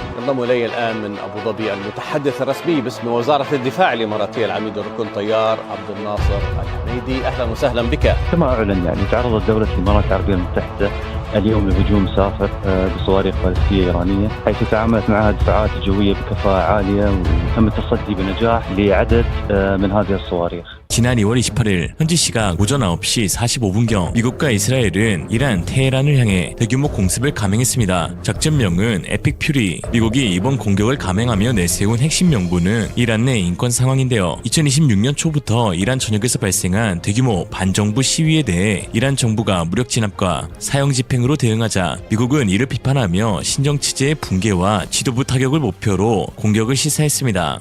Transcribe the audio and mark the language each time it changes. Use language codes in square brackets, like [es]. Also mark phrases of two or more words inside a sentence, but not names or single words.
[ar] ينضم إلي الآن من أبو ظبي المتحدث الرسمي باسم وزارة الدفاع الإماراتية العميد الركن طيار عبد الناصر الحميدي. أهلا وسهلا بك. كما أعلن تعرضت دولة الإمارات العربية المتحدة اليوم لهجوم سافر بصواريخ باليستية إيرانية، حيث تعاملت معها دفاعات جوية بكفاءة عالية وتم التصدي بنجاح لعدد من هذه الصواريخ. [ko] 지난 2월 28일 현지 시각 오전 9시 45분경 미국과 이스라엘은 이란 테헤란을 향해 대규모 공습을 감행했습니다. 작전명은 에픽 퓨리. 미국이 이번 공격을 감행하며 내세운 핵심 명분은 이란 내 인권 상황인데요. 2026년 초부터 이란 전역에서 발생한 대규모 반정부 시위에 대해 이란 정부가 무력 진압과 사형 집행으로 대응하자 미국은 이를 비판하며 신정 체제의 붕괴와 지도부 타격을 목표로 공격을 시사했습니다.